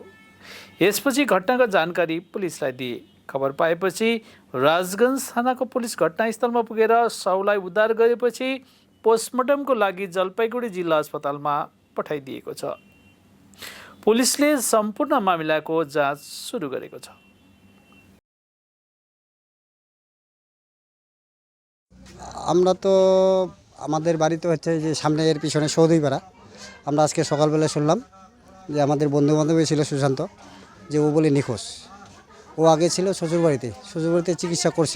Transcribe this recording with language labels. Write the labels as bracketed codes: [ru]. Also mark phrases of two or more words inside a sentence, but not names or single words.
[ne] यसपछि घटनाको जानकारी पुलिसलाई दिए। खबर पाएपछि राजगञ्ज थानाको पुलिस घटनास्थलमा पुगेर शवलाई उद्धार गरेपछि पोस्टमार्टमको लागि जलपाइगुडी जिल्ला अस्पतालमा पठाइदिएको छ। पुलिसले सम्पूर्ण मामिलाको जाँच सुरु गरेको छ। [bn] আমরা তো আমাদের বাড়িতে হচ্ছে যে সামনে এর পিছনে সৌদিপাড়া। আমরা আজকে সকালবেলা শুনলাম যে আমাদের বন্ধুবান্ধব ছিল সুশান্ত, যে ও বলে নিখোঁজ। ও আগে ছিল শ্বশুরবাড়িতে চিকিৎসা করছিল।